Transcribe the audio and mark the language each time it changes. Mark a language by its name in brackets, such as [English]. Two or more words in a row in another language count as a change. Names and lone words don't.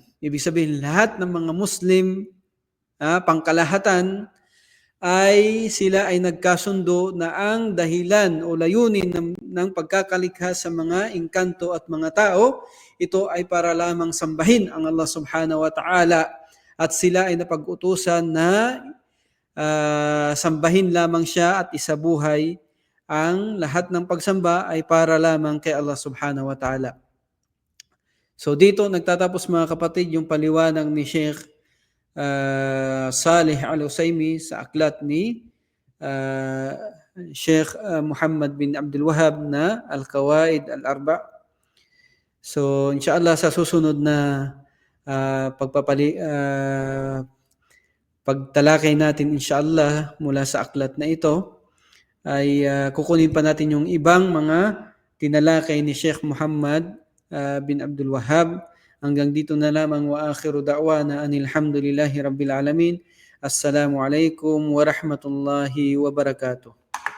[Filipino] Ibig sabihin, lahat ng mga Muslim, pangkalahatan, ay sila ay nagkasundo na ang dahilan o layunin ng pagkakalikha sa mga engkanto at mga tao, ito ay para lamang sambahin ang Allah [Arabic] سبحانه وتعالى, [Filipino] at sila ay napag-utusan na sambahin lamang siya at isabuhay. Ang lahat ng pagsamba ay para lamang kay Allah [Arabic] سبحانه وتعالى. [Filipino] So dito nagtatapos mga kapatid yung paliwanag ni Sheikh Salih Al-Usaimi sa aklat ni Sheikh Muhammad bin Abdul Wahhab na Al-Qawaid Al-Arba'. So inshallah sa susunod na pagtalakay natin inshallah mula sa aklat na ito ay kukunin pa natin yung ibang mga tinalakay ni Sheikh Muhammad bin Abdul Wahhab. Hanggang dito na lamang, [Arabic] وآخر دعوانا أن الحمد لله رب العالمين. السلام عليكم ورحمة الله وبركاته.